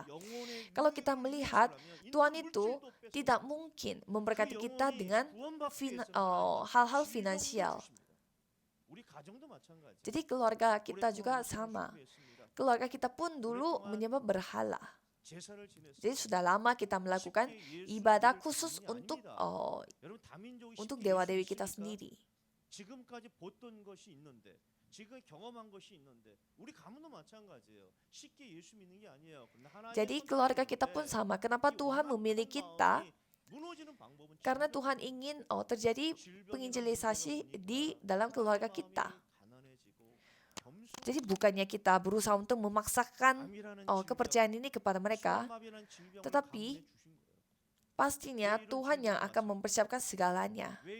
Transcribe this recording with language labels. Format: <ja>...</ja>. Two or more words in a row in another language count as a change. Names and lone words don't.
<id>Kalau kita melihat, Tuhan itu tidak mungkin memberkati kita dengan hal-hal finansial. Jadi keluarga kita juga sama. Keluarga kita pun dulu menyembah berhala. Jadi sudah lama kita melakukan ibadah khusus untuk dewa-dewi kita sendiri.</id> <ko>지금까지 봤던 것이 있는데 지금 경험한 것이 있는데 우리 가문도 마찬가지예요. 쉽게 예수 믿는 게 아니에요.</ko> <id>Jadi keluarga kita pun sama. Kenapa Tuhan memilih kita? Karena Tuhan ingin terjadi penginjilisasi di dalam keluarga kita. Jadi bukannya kita berusaha untuk memaksakan kepercayaan ini kepada mereka, tetapi pastinya Tuhan yang akan mempersiapkan segalanya.</id>